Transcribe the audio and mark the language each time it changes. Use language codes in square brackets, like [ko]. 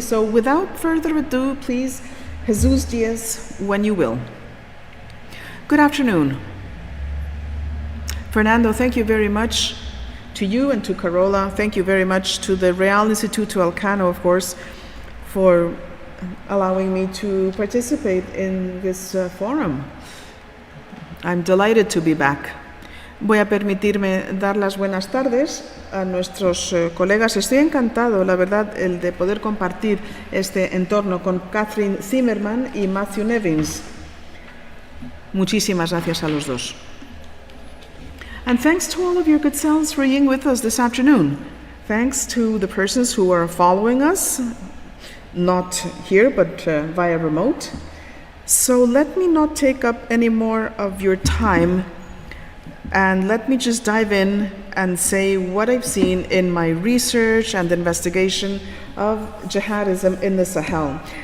[en] So without further ado, please, Jesus Diaz, when you will. Good afternoon. Fernando, thank you very much to you and to Carola. Thank you very much to the Real Instituto Elcano, of course, for allowing me to participate in this forum. I'm delighted to be back. [es] Voy a permitirme dar las buenas tardes a nuestros colegas. Estoy encantado, la verdad, el de poder compartir este entorno con Catherine Zimmerman y Matthew Nevins. Muchísimas gracias a los dos. [en] And thanks to all of your good selves for being with us this afternoon. Thanks to the persons who are following us, not here, but via remote. So let me not take up any more of your time, and let me just dive in and say what I've seen in my research and investigation of jihadism in the Sahel.